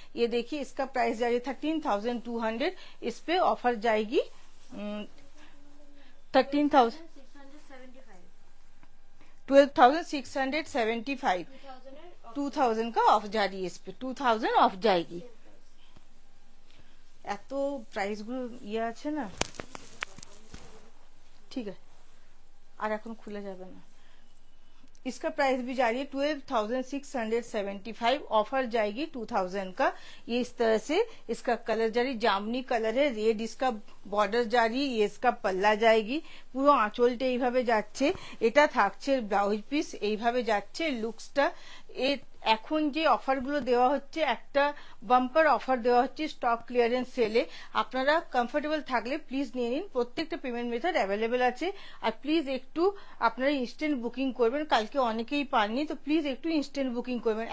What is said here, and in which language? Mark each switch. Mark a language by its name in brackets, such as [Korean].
[Hindi] ये देखिए इसका प्राइस जा रही है 13,200, इस पे ऑफर जाएगी 12,675 2000 का ऑफ जा रही है, इस पे 2000 ऑफ जाएगी। [Bangla] এত প্রাইস গুলো ইয়ে আছে না, ঠিক আছে আর এখন খুলে যাবে না। [Hindi] इसका प्राइस भी जा रही है 12,675, ऑफर जाएगी 2000 का। ये इस तरह से इसका कलर जा रही, जामनी कलर है, रेड इसका बॉर्डर जा रही, ये इसका पल्ला जाएगी। [Bangla] পুরো আঁচলটা এইভাবে যাচ্ছে। এটা থাকছে ব্লাউজ পিস, এইভাবে যাচ্ছে লুকসটা। এখন যে অফারগুলো দেওয়া হচ্ছে, একটা বাম্পার অফার দেওয়া হচ্ছে স্টক ক্লিয়ারেন্স সেলে। আপনারা কমফোর্টেবল থাকলে প্লিজ নিয়ে নিন, প্রত্যেকটা পেমেন্ট মেথড অ্যাভেলেবেল আছে। আর প্লিজ একটু আপনারা ইনস্ট্যান্ট বুকিং করবেন, কালকে অনেকেই পাননি, তো প্লিজ একটু ইনস্ট্যান্ট বুকিং করবেন।